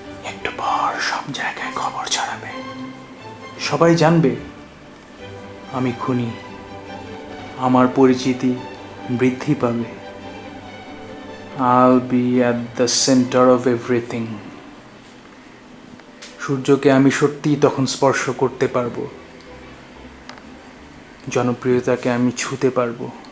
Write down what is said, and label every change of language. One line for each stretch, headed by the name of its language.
Bangla: একটু পর সব জায়গায় খবর ছড়াবে, সবাই জানবে আমি খুনি, আমার পরিচিতি বৃদ্ধি পাবে।
English: I'll be at the center of everything.
Bangla: সূর্যকে আমি সত্যিই তখন স্পর্শ করতে পারবো, জনপ্রিয়তাকে আমি ছুঁতে পারবো।